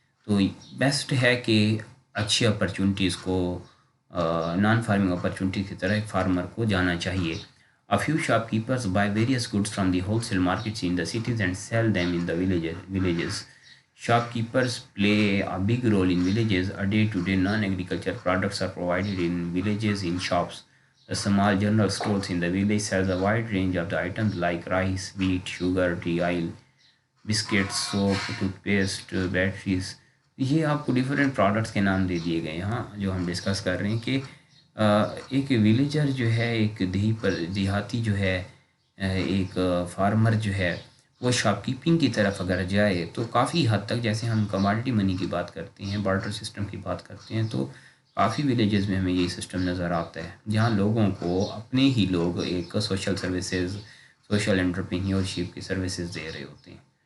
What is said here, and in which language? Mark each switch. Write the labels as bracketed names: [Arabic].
[Hindi] तो बेस्ट है कि अच्छी अपॉर्चुनिटीज़ को नॉन फार्मिंग अपॉर्चुनिटी की तरह एक फार्मर को जाना चाहिए। [English] A few shopkeepers buy various goods from the wholesale markets in the cities and sell them in the villages. Shopkeepers play a big role in villages. A day-to-day non-agriculture products are provided in villages in shops. The small general stores in the village sells a wide range of the items like rice, wheat, sugar, tea, oil, biscuits, soap, toothpaste, batteries. [Hindi] ये आपको different products के नाम दे दिए गए यहाँ जो हम discuss कर रहे हैं कि एक विलेजर जो है, एक देहाती जो है, एक फार्मर जो है, वो शॉपकीपिंग की तरफ अगर जाए तो काफ़ी हद तक, जैसे हम कमोडिटी मनी की बात करते हैं, बार्टर सिस्टम की बात करते हैं, तो काफ़ी विलेजेस में हमें यही सिस्टम नज़र आता है जहाँ लोगों को अपने ही लोग एक सोशल सर्विसेज, सोशल एंटरप्रेन्योरशिप की सर्विसेज दे रहे होते हैं